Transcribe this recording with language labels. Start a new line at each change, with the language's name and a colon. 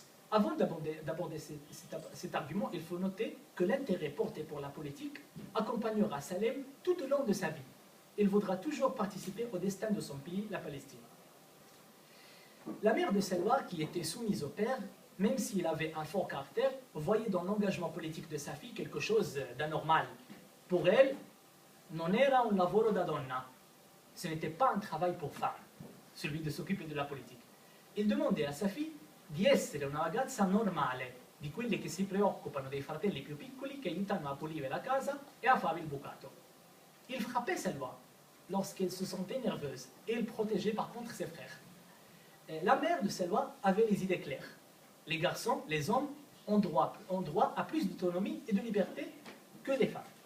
French: Avant d'aborder cet argument, il faut noter que l'intérêt porté pour la politique accompagnera Salem tout au long de sa vie. Il voudra toujours participer au destin de son pays, la Palestine. La mère de Selwa, qui était soumise au père, même s'il avait un fort caractère, voyait dans l'engagement politique de sa fille quelque chose d'anormal. Pour elle,
Italian: non era un lavoro da donna.
French: Ce n'était pas un travail pour femme, celui de s'occuper de la politique. Il demandait à sa fille
Italian: di essere una ragazza normale, di quelle che si preoccupano dei fratelli più piccoli, che aiutano a pulire la casa e a fare il bucato.
French: Il frappait Selwa lorsqu'elle se sentait nerveuse et il protégeait par contre ses frères. La mère de Selwa avait les idées claires. Les garçons, les hommes, ont droit à plus d'autonomie et de liberté que les femmes.